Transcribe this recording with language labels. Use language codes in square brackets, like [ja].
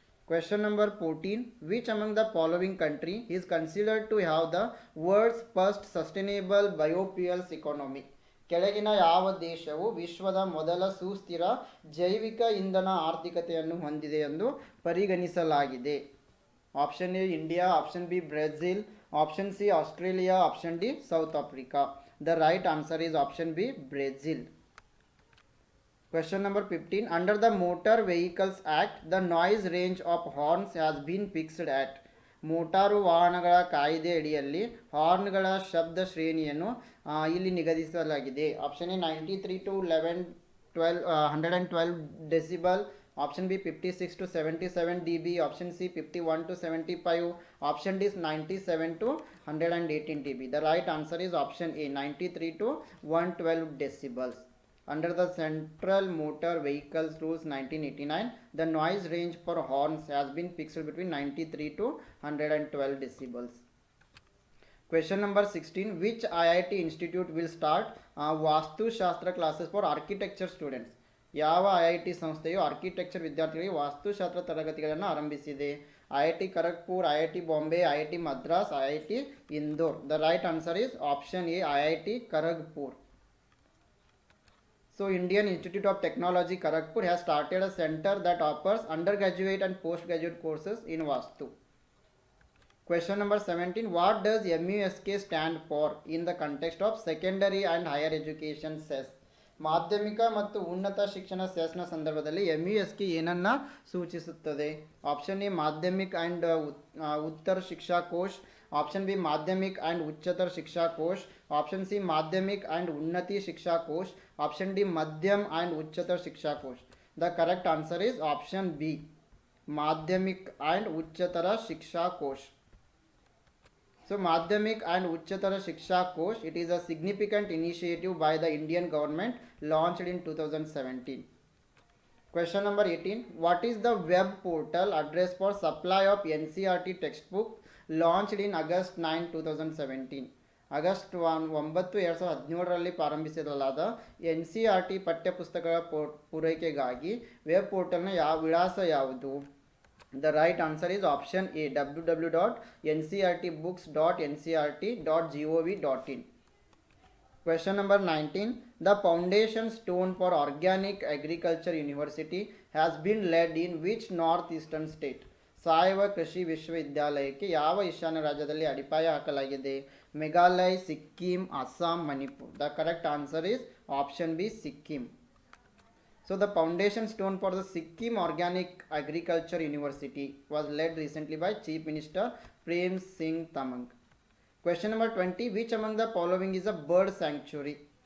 [en] Question number 14. Which among the following country is considered to have the world's first sustainable biofuels economy? [kn] ಕೆಳಗಿನ ಯಾವ ದೇಶವು ವಿಶ್ವದ ಮೊದಲ ಸುಸ್ಥಿರ ಜೈವಿಕ ಇಂಧನ ಆರ್ಥಿಕತೆಯನ್ನು ಹೊಂದಿದೆ ಎಂದು ಪರಿಗಣಿಸಲಾಗಿದೆ? [en] Option A India, option B Brazil, option C Australia, option D South Africa. The right answer is option B Brazil. Question number 15. Under the Motor Vehicles Act, the noise range of horns has been fixed at? [kn] Motor ವಾಹನಗಳ ಕಾಯ್ದೆ ಅಡಿಯಲ್ಲಿ ಹಾರ್ನ್ಗಳ ಶಬ್ದ ಶ್ರೇಣಿಯನ್ನು ಇಲ್ಲಿ ನಿಗದಿಸಲಾಗಿದೆ. [en] Option A 93 to 112 decibel, option B 56 to 77 dB, option C 51 to 75, option D 97 to 118 dB. The right answer is option A 93 to 112 decibels. Under the Central Motor Vehicles Rules 1989, the noise range for horns has been fixed between 93 to 112 decibels. Question number 16. Which IIT institute will start Vastu Shastra classes for architecture students? [kn] ಯಾವ IIT ಸಂಸ್ಥೆಯು architecture ವಿದ್ಯಾರ್ಥಿಗಳಿಗೆ ವಾಸ್ತುಶಾಸ್ತ್ರ ತರಗತಿಗಳನ್ನು ಆರಂಭಿಸಿದೆ? [en] IIT Kharagpur, IIT Bombay, IIT Madras, IIT Indore. The right answer is option A IIT Kharagpur. So Indian Institute of Technology Kharagpur has started a center that offers undergraduate and postgraduate courses in Vastu. Question number 17. What does MUSK stand for in the context of secondary and higher education cess? [kn] ಮಾಧ್ಯಮಿಕ ಮತ್ತು ಉನ್ನತ ಶಿಕ್ಷಣ Cessna ಸಂದರ್ಭದಲ್ಲಿ MUSಗೆ ಏನನ್ನ ಸೂಚಿಸುತ್ತದೆ? [en] Option A Madhyamik and Uttar Shiksha Kosh, option B Madhyamik and Uchchatar Shiksha Kosh, option C Madhyamik and Unnati Shiksha Kosh, option D Madhyam and Uchchatar Shiksha Kosh. The correct answer is option B, Madhyamik and Uchchatar Shiksha Kosh. So Madhyamik and Uchchara Shiksha Kosh, it is a significant initiative by the Indian government launched in 2017. Question number 18. What is the web portal address for supply of NCERT textbook launched in August 9, 2017? [kn] August 9, 2017ರಲ್ಲಿ ಪ್ರಾರಂಭಿಸಲಾದ NCERT ಪಠ್ಯಪುಸ್ತಕಗಳ ಪೂರೈಕೆಗಾಗಿ web ಪೋರ್ಟಲ್ನ ವಿಳಾಸ ಯಾವುದು? [en] The right answer is option A, www.ncrtbooks.ncrt.gov.in. Question number 19. The foundation stone for Organic Agriculture University has been laid in which northeastern state? [kn] ಸಾವಯವ ಕೃಷಿ ವಿಶ್ವವಿದ್ಯಾಲಯಕ್ಕೆ ಯಾವ ಈಶಾನ್ಯ ರಾಜ್ಯದಲ್ಲಿ ಅಡಿಪಾಯ ಹಾಕಲಾಗಿದೆ? [en] Meghalaya, Sikkim, Assam, Manipur. The correct answer is option B, Sikkim. So the foundation stone for the Sikkim Organic Agriculture University was laid recently by Chief Minister Prem Singh Tamang. Question number 20. Which among the following is a bird sanctuary?